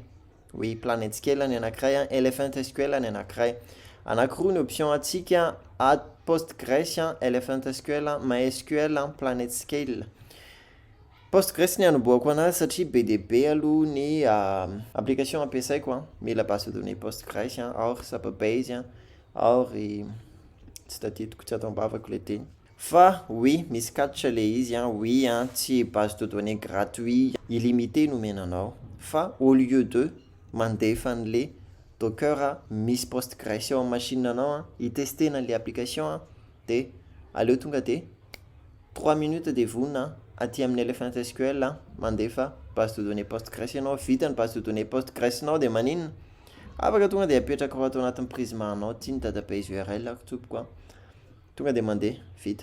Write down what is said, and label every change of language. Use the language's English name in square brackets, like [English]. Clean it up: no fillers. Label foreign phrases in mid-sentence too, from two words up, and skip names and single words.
[Malagasy] Oui, PlanetScale ny anankiray, Elephant SQL ny anankiray. Anankiroa ny option antsika, Postgres, Elephant SQL, MySQL, PlanetScale. Postgres ny anoboako anazy satria be dia be aloha ny application ampiasaiko mila [French] base de données [Malagasy] Postgres, or Supabase, or tsy tadidiko tsy atao-bavako le teny. Fa oui, misy catch le izy, oui, tsy [French] base de données gratuit, illimité [Malagasy] no menanao, fa [French] au lieu [Malagasy] de mandefa an'le Docker, misy Postgres ao machine anao, hitestena le application de aleo tonga de 3 minutes de vonona aty amin'ny Elephant SQL mandefa [French] base de données [Malagasy] Postgres ianao, vita ny [French] base de données [Malagasy] Postgres nao de maninona afaka tonga de apetraka ao ato anatin'ny prisma anao ty ny [English] database URL [Malagasy] tompoko tonga de mandeha vita.